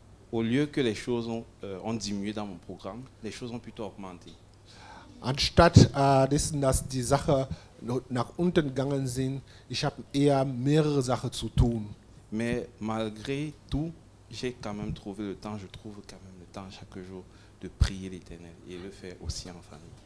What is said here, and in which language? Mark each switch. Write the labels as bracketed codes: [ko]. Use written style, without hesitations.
[fr] Au lieu que les choses ont diminué dans mon programme, les choses ont plutôt augmenté. [de] Anstatt dessen, dass die Sache nach unten gegangen sind, ich habe eher mehrere Sachen zu tun. [fr] Mais malgré tout, j'ai quand même trouvé le temps, je trouve quand même le temps chaque jour de prier l'Éternel et le faire aussi en famille.